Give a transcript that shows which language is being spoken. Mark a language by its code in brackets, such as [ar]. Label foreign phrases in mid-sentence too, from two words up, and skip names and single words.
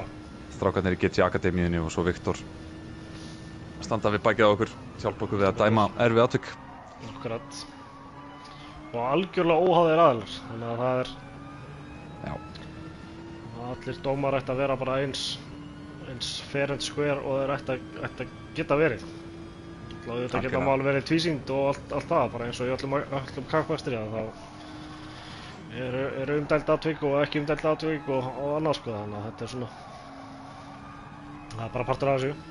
[is] Strákarnir í GT Akademíunni og svo Viktor standa við bakið á okkur, hjálpa okkur við að dæma erfið atvik. Akkurat. Og algjörlega óháðir aðilar, þannig að það er allir dómar ætti að vera bara eins [en] fair and square [is] og þeir ætti að geta verið. Þetta geta mál verið tvísýnd og allt það, bara eins og í öllum kappakstri þá eru umdæld atvik og ekki umdæld atvik og annað sko, þannig að þetta svona það bara partur af þessu.